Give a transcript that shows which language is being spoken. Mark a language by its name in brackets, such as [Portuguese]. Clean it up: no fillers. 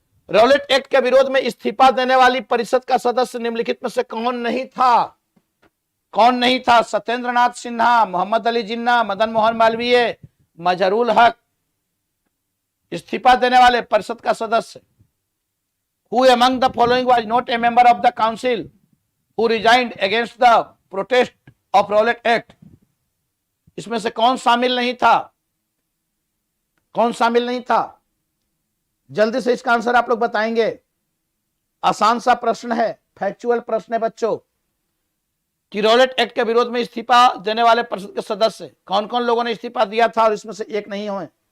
[Hindi] Rowlatt act के विरोध में इस्तीफा देने वाली परिषद का सदस्य निम्नलिखित में से कौन नहीं था? कौन नहीं था? सत्येंद्र नाथ सिन्हा, मोहम्मद अली जिन्ना, मदन मोहन मालवीय, मजहरुल हक। इस्तीफा देने वाले परिषद का सदस्य। [English] Who among the following was not a member of the council who resigned against the protest of Rowlatt Act? [Hindi] इसमें से कौन शामिल नहीं था? कौन शामिल नहीं था? जल्दी से इसका आंसर आप लोग बताएंगे। आसान सा प्रश्न है, फैक्चुअल प्रश्न है बच्चों, कि रॉलेट एक्ट के विरोध में इस्तीफा देने वाले परिषद के सदस्य कौन कौन लोगों ने इस्तीफा दिया था, और इसमें से एक नहीं हुए।